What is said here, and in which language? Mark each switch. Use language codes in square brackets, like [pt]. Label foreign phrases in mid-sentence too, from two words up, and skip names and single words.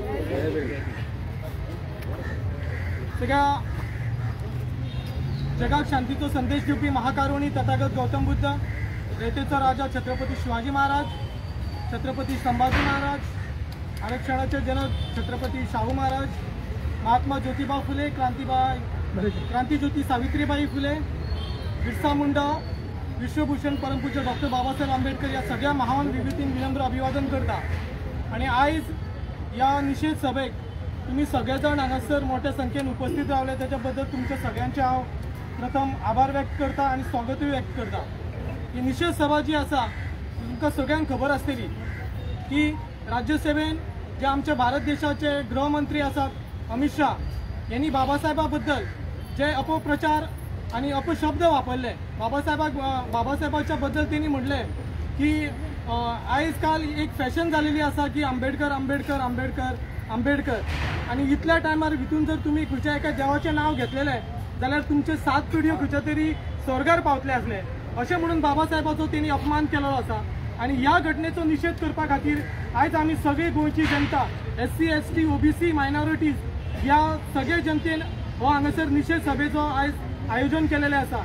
[kok] सगळ्या जगात शांतीचो संदेश दिवपी महाकारुणी तथागत गौतम बुद्ध, रयतेचो राजा छत्रपती शिवाजी महाराज, छत्रपती संभाजी महाराज, आरक्षणाचे जनक छत्रपती शाहू महाराज, महात्मा ज्योतिबा फुले, क्रांतिज्योती सावित्रीबाई फुले, बिरसा मुंडा, विश्वभूषण परमपूज्य डॉक्टर बाबासाहेब आंबेडकर या सगळ्या महान विभूतींक विनम्र अभिवादन करता। आणि आज या निषेध सभेक तुम्ही सगळेजण हांगासर मोठ्या संख्येन उपस्थित रावले त्याच्या बद्दल तुमच्या सगळ्यांचे हांव प्रथम आभार व्यक्त करता आणि स्वागतूय व्यक्त करता। ही निषेध सभा जी आसा तुमकां सगळ्यांक खबर आसतली की राज्यसभेन जे आमच्या भारत देशाचे गृहमंत्री आसात अमित शाह यांनी बाबासाहेबा बद्दल जे अपप्रचार आणि अपशब्द वापरले, बाबासाहेबाच्या बद्दल त्यांनी म्हटले की आयज काल एक फॅशन झालेली आसा की आंबेडकर आंबेडकर आंबेडकर आंबेडकर, आणि इतल्या टायमार भितून जर तुम्ही खंयच्या एका देवाचें नाव घेतलेले जाल्यार तुमचे 7 पिढयो खंयच्या तरी स्वर्गार पावतले आसले अशें म्हणून बाबासाहेबाचो त्यांनी अपमान केलो आसा। आणि ह्या घटनेचो निषेध करपा खातीर आयज आमी सगळी गोंयची जनता SC ST OBC मायनॉरिटीज या सगळे जनतेन हो हांगासर निषेध सभेचो आयज आयोजन केलेले आसा।